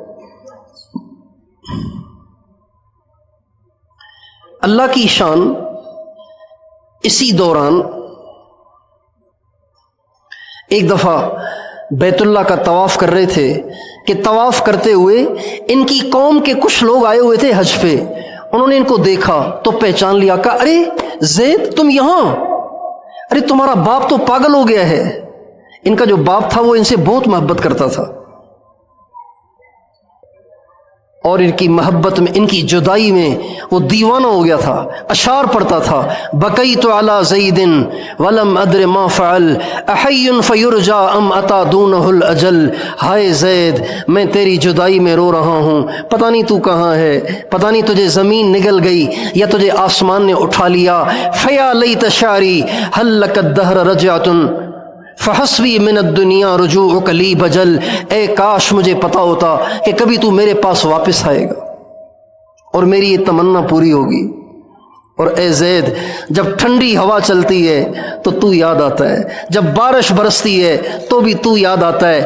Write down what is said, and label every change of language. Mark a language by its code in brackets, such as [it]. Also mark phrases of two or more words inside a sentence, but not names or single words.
[ur] اللہ کی شان، اسی دوران ایک دفعہ بیت اللہ کا طواف کر رہے تھے کہ طواف کرتے ہوئے ان کی قوم کے کچھ لوگ آئے ہوئے تھے حج پہ، انہوں نے ان کو دیکھا تو پہچان لیا، کہا ارے زید تم یہاں، ارے تمہارا باپ تو پاگل ہو گیا ہے۔ ان کا جو باپ تھا وہ ان سے بہت محبت کرتا تھا، اور ان کی محبت میں، ان کی جدائی میں وہ دیوانہ ہو گیا تھا، اشعار پڑھتا تھا، [ar] بکیت علی زید ولم ادر ما فعل احی فیرجا ام اتا دونہ الاجل۔ [ur] ہائے زید، میں تیری جدائی میں رو رہا ہوں، پتہ نہیں تو کہاں ہے، پتہ نہیں تجھے زمین نگل گئی یا تجھے آسمان نے اٹھا لیا۔ [ar] فیا لیت شعری هل لک الدہر رجعۃ فحسبی من الدنیا رجوعک لی بجل۔ [ur] اے کاش مجھے پتا ہوتا کہ کبھی تو میرے پاس واپس آئے گا اور میری یہ تمنا پوری ہوگی۔ اور اے زید، جب ٹھنڈی ہوا چلتی ہے تو یاد آتا ہے، جب بارش برستی ہے تو بھی تو یاد آتا ہے۔